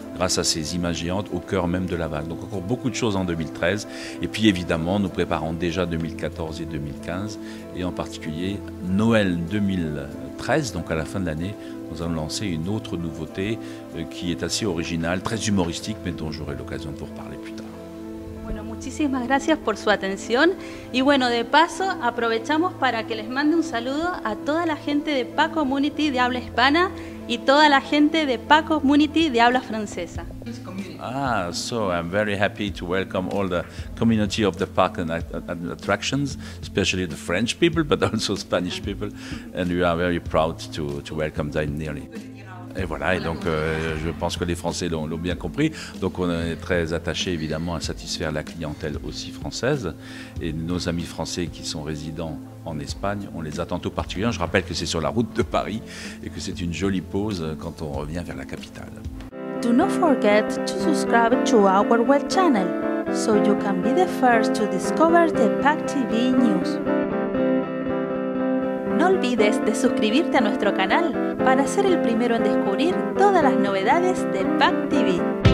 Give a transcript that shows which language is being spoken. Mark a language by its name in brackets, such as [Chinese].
[French] grâce à ces images géantes au cœur même de Laval. Donc encore beaucoup de choses en 2013. Et puis évidemment, nous préparons déjà 2014 et 2015, et en particulier Noël 2013, donc à la fin de l'année, nous allons lancer une autre nouveauté qui est assez originale, très humoristique, mais dont j'aurai l'occasion de vous reparler plus tard. [Spanish] Bueno, muchísimas gracias por su atención y bueno, de paso aprovechamos para que les mande un saludo a toda la gente de PA Community de habla hispana y toda la gente de PA Community de habla francesa. [English] So I'm very happy to welcome all the community of the park and attractions, especially the French people, but also Spanish people, and we are very proud to welcome them nearly. [French] Et voilà, et donc je pense que les Français l'ont bien compris. Donc on est très attaché évidemment à satisfaire la clientèle aussi française. Et nos amis français qui sont résidents en Espagne, on les attend tout particulièrement. Je rappelle que c'est sur la route de Paris et que c'est une jolie pause quand on revient vers la capitale. [English] Do not forget to subscribe to our web channel so you can be the first to discover the PAC TV news. [Spanish] No olvides de suscribirte a nuestro canal para ser el primero en descubrir todas las novedades de PAC TV.